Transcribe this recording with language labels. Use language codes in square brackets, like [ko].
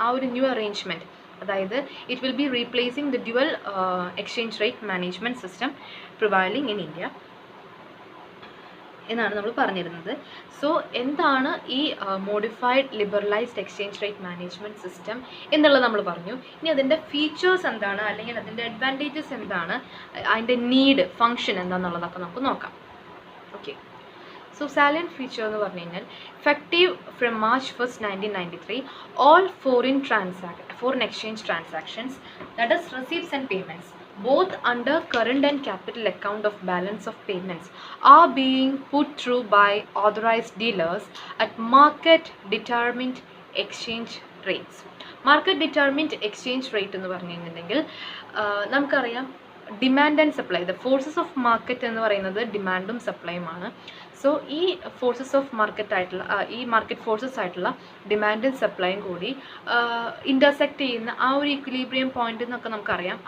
[en] ആ ഒരു new arrangement, അതായത് it will be replacing the dual exchange rate management system prevailing in India [ml] എന്നാണ് നമ്മൾ പറഞ്ഞിരുന്നത്. സോ എന്താണ് ഈ modified liberalised exchange rate management system എന്നുള്ളത് നമ്മൾ പറഞ്ഞു. ഇനി അതിൻ്റെ ഫീച്ചേഴ്സ് എന്താണ്, അല്ലെങ്കിൽ അതിൻ്റെ അഡ്വാൻറ്റേജസ് എന്താണ്, അതിൻ്റെ ഫങ്ഷൻ എന്താണെന്നുള്ളതൊക്കെ നമുക്ക് നോക്കാം. [en] okay, so salient feature [ml] എന്ന് പറഞ്ഞു കഴിഞ്ഞാൽ [en] effective from March 1, 1993, all foreign exchange transactions, that is receipts and payments, both under current and capital account of balance of payments, are being put through by authorized dealers at market determined exchange rates. [ml] Market determined exchange rate എന്ന് പറഞ്ഞു കഴിഞ്ഞിട്ടുണ്ടെങ്കിൽ നമുക്കറിയാം demand and supply, the forces of market എന്ന് പറയുന്നത് ഡിമാൻഡും സപ്ലൈയുമാണ്. So ഈ forces of market ആയിട്ടുള്ള ഈ മാർക്കറ്റ് ഫോഴ്സസ് ആയിട്ടുള്ള ഡിമാൻഡും സപ്ലൈയും കൂടി ഇൻ്റർസെക്റ്റ് ചെയ്യുന്ന ആ ഒരു ഇക്വിലിബ്രിയം പോയിന്റ് എന്നൊക്കെ നമുക്കറിയാം.